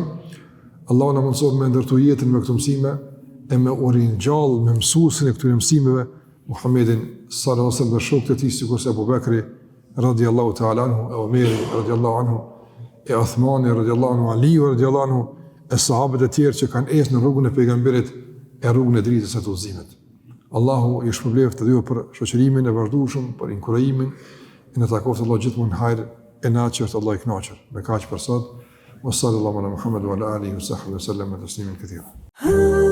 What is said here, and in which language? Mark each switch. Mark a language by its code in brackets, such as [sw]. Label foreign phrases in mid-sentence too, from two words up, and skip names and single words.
[sq] Allah në mundësoj me ndërtu jetën me këto mësime e me urin gjallë me mësuesin e këtyre mësimeve, Muhammedin [ar] صلى الله عليه وسلم [sq] dhe shokët e tij sikur se Abu Bekri [ar] رضي الله تعالى عنه, [sq] e Omeri [ar] رضي الله عنه, [sq] e Uthmani [ar] رضي الله عنه, [sq] Aliu [ar] رضي الله عنه, [sq] e sahabët e tjerë që kanë ecë në rrugën e pejgamberit e rrugën e dritës së udhëzimit. Allahu i shpëbleft të dyve për shoqërimin e vazhdueshëm, për inkurajimin, e në takoftë Allah gjithmonë hajër e naçër të Allah i kënaqur. Me kaq për sot, [ar] وصلى الله على محمد وعلى آله وصحبه وسلم تسليما كثيرا.